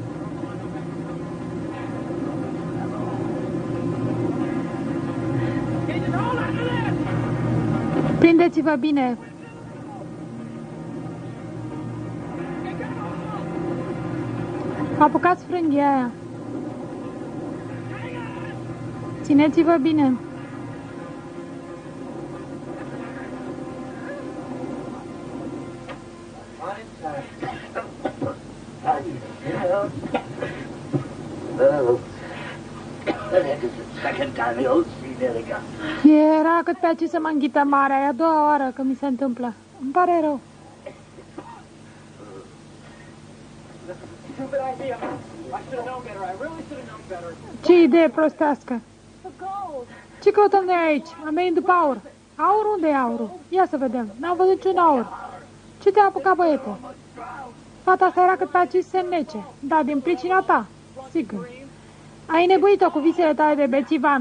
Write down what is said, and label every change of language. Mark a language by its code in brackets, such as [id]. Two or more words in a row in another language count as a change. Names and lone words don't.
[ro] Prindeți-vă bine. Apucați frânghia aia. Țineți-vă bine. [en] Second time the old sea nearly got me. [ro] Era cât pe aici să mă înghită marea. E a doua oară că mi se întâmplă. Îmi pare rău. [en] Stupid idea. I should have known better. I really should have known better. [ro] Ce idee prostească. [en] The gold. [ro] Ce căutăm noi aici? Am venit după aur. Aur? Unde e aurul? Ia să vedem. N-am văzut niciun aur. Ce te-a apucat, băiete? Fata asta era cât pe aici să nece. Da, din pricina ta. Sigur. Ai nebuit-o cu visele tale de bețivan.